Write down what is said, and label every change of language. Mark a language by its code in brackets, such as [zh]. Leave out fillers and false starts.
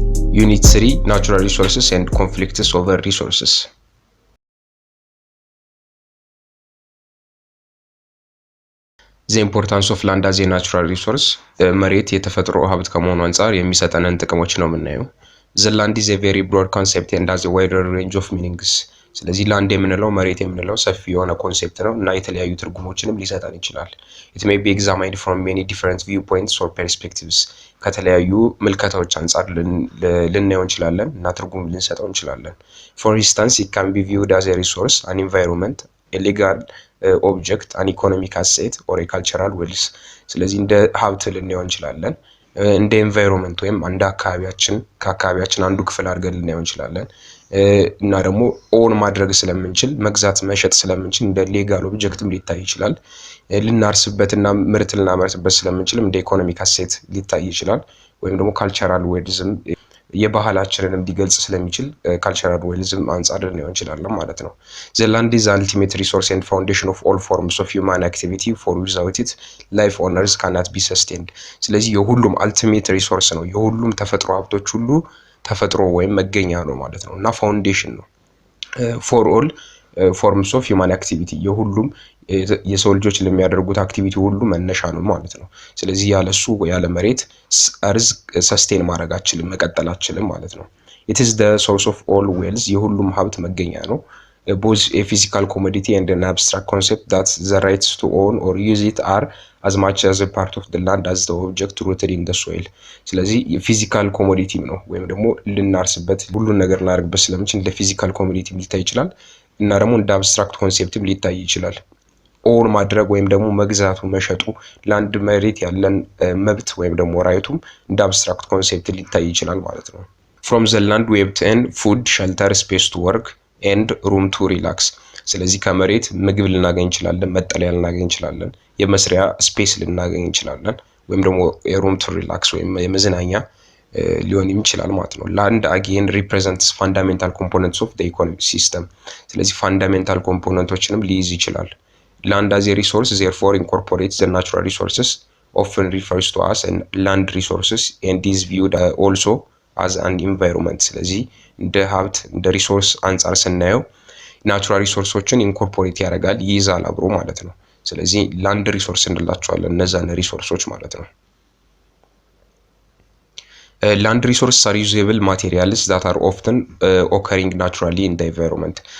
[en] Unit 3 Natural Resources and Conflicts over Resources. The importance of land as a natural resource. [am] መሬት የተፈጥሮ ሀብት ከመሆኑ አንፃር የሚሰጠንን ጥቅሞች ነው የምናየው። [en] The land is a very broad concept and has a wider range of meanings. [am] ስለዚህ ላንድ የምንለው መሬት የምንለው ሰፊ የሆነ ኮንሴፕት ነው እና የተለያዩ ትርጉሞችንም ሊሰጠን ይችላል። [en] It may be examined from many different viewpoints or perspectives. [am] ከተለያዩ ምልከታዎች አንፃር ልናየው እንችላለን እና ትርጉም ልንሰጠው እንችላለን። [en] For instance, it can be viewed as a resource, an environment, a legal object, an economic asset or a cultural wealth. [am] ስለዚህ እንደ ሀብት ልናየው እንችላለን። እንደ ኤንቫይሮንመንት ወይም እንደ ከአካባቢያችን አንዱ ክፍል አድርገን ልናየው እንችላለን እና ደግሞ ኦን ማድረግ ስለምንችል መግዛት መሸጥ ስለምንችል እንደ ሌጋል ኦብጀክትም ሊታይ ይችላል። ልናርስበትና ምርት ልናመርትበት ስለምንችል እንደ ኢኮኖሚክ አሴት ሊታይ ይችላል። ወይም ደግሞ ካልቸራል ዌልዝም የባህላችንንም ሊገልጽ ስለሚችል ካልቸራል ዌልዝም አንፃር ልናየው እንችላለን ማለት ነው። [en] The land is the ultimate resource and foundation of all forms of human activity, for without it life on earth cannot be sustained. [am] ስለዚህ የሁሉም ultimate resource ነው። የሁሉም ተፈጥሮ ሀብቶች ሁሉ ተፈጥሮ ወይም መገኛ ነው ማለት ነው እና ፋውንዴሽን ነው። [en] for all forms of human activity [am] የሁሉም የሰው ልጆች ለሚያደርጉት አክቲቪቲ ሁሉ መነሻ ነው ማለት ነው። [en] ስለዚህ ያለሱ ያለ መሬት እርዝ ሰስቴን ማድረጋችንን መቀጠላችንን ማለት ነው። It is the source of all wealth [am] የሁሉም ሀብት መገኛ ነው። [en] Both a physical commodity and an abstract concept that the rights to own or use it are as much as a part of the land as the object rooted in the soil. [am] ስለዚህ ፊዚካል ኮሞዲቲ ነው ወይም ደግሞ ልናርስበት ሁሉን ነገር እናደርግበት ስለምንችል እንደ ፊዚካል ኮሞዲቲ ሊታይ ይችላል እና ደግሞ እንደ አብስትራክት ኮንሴፕትም ሊታይ ይችላል። ኦን ማድረግ ወይም ደግሞ መግዛቱ መሸጡ ለአንድ መሬት ያለን መብት ወይም ደግሞ ራይቱም እንደ አብስትራክት ኮንሴፕት ሊታይ ይችላል ማለት ነው። [en] From the land we obtain food, shelter, space to work and room to relax. [am] ስለዚህ ከመሬት ምግብ ልናገኝ እንችላለን፣ መጠለያ ልናገኝ እንችላለን፣ የመስሪያ ስፔስ ልናገኝ እንችላለን ወይም ደግሞ የሩም ቱ ሪላክስ ወይም የመዝናኛ ሊሆን ይችላል ማለት ነው። [en] Land again represents fundamental components of the economic system. ስለዚህ ፋንዳሜንታል ኮምፖነንቶችንም ሊይዝ ይችላል። Land as a resource therefore incorporates the natural resources, often refers to as land resources and is viewed also as an environment. [am] ስለዚህ እንደ ሀብት እንደ ሪሶርስ አንፃር ስናየው ናቹራል ሪሶርሶችን ኢንኮርፖሬት ያደርጋል ይይዛል አብሮ ማለት ነው። ስለዚህ ላንድ ሪሶርስ እንላቸዋለን እነዛን ሪሶርሶች ማለት ነው። [en] Land resources are usable materials that are often occurring naturally in the environment.